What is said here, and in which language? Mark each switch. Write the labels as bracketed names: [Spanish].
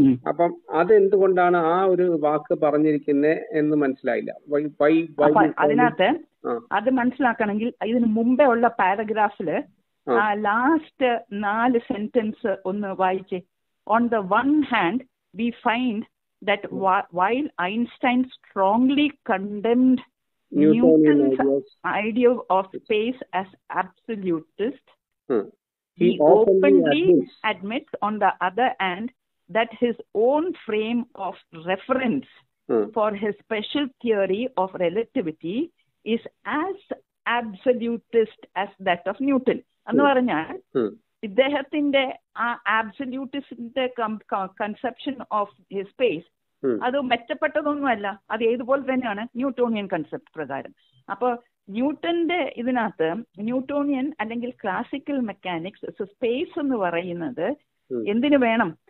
[Malayalam] അപ്പം അതെന്തുകൊണ്ടാണ് ആ ഒരു വാക്ക് പറഞ്ഞിരിക്കുന്നത് എന്ന് മനസ്സിലായില്ല. അതിനകത്ത് അത് മനസ്സിലാക്കണമെങ്കിൽ ഇതിന് മുമ്പേ ഉള്ള പാരഗ്രാഫില് ലാസ്റ്റ് 4 സെന്റൻസ് ഒന്ന് വായിച്ചേ. [English] On the one hand we find that while Einstein strongly condemned Newton's idea of space as absolutist, he openly admits on the other hand that his own frame of reference for his special theory of relativity is as absolutist as that of Newton. [Malayalam] എന്ന് പറഞ്ഞാൽ ഇദ്ദേഹത്തിന്റെ ആ ആബ്സല്യൂട്ടിസ്റ്റിന്റെ conception of space അത് മെച്ചപ്പെട്ടതൊന്നുമല്ല, അത് ഏതുപോലെ തന്നെയാണ് Newtonian concept പ്രകാരം. അപ്പോൾ ന്യൂട്ടന്റെ ഇതിനകത്ത് ന്യൂട്ടോണിയൻ അല്ലെങ്കിൽ ക്ലാസിക്കൽ മെക്കാനിക്സ് സ്പേസ് എന്ന് പറയുന്നത് എന്തിനു വേണം?